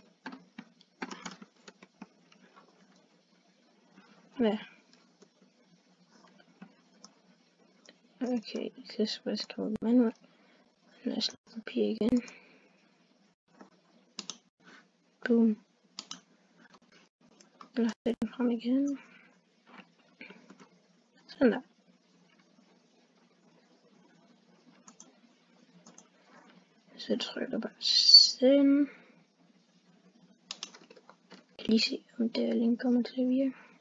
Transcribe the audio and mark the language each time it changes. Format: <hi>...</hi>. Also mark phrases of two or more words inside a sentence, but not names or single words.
<en>Yeah. Okay, this was called manual. Let's copy again. Boom.</en> <da>Lad os den frem igen. Sådan der. Så trykker jeg bare send. Jeg kan lige se, om det her link kommer til at virke.</da>